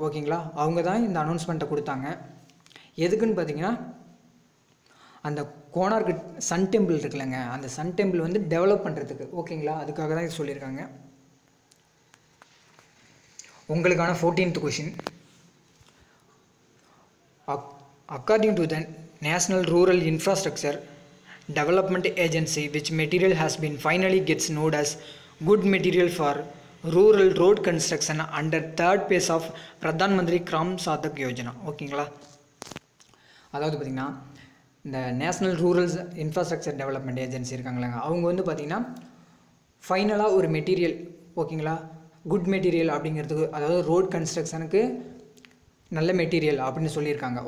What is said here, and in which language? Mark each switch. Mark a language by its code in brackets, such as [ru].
[ta] ஓகேங்களா, அவங்க தான் இந்த அனௌன்ஸ்மெண்ட்டை கொடுத்தாங்க. எதுக்குன்னு பார்த்தீங்கன்னா அந்த கோனார்க் சன் டெம்பிள் இருக்குல்லங்க, அந்த சன் டெம்பிள் வந்து டெவலப் பண்ணுறதுக்கு. ஓகேங்களா, அதுக்காக தான் இது சொல்லியிருக்காங்க. உங்களுக்கான 14th question. [en] According to the National Rural Infrastructure Development Agency, which material has been finally gets known as good material for rural road construction under 3rd phase of Pradhan Mantri Gram Sadak Yojana. [ta] ஓகேங்களா, அதாவது பார்த்திங்கன்னா இந்த national rural infrastructure development agency இருக்காங்களேங்க, அவங்க வந்து பார்த்திங்கன்னா ஃபைனலாக ஒரு material. ஓகேங்களா, குட் மெட்டீரியல் அப்படிங்கிறதுக்கு, அதாவது ரோட் கன்ஸ்ட்ரக்ஷனுக்கு நல்ல மெட்டீரியல் அப்படின்னு சொல்லியிருக்காங்க.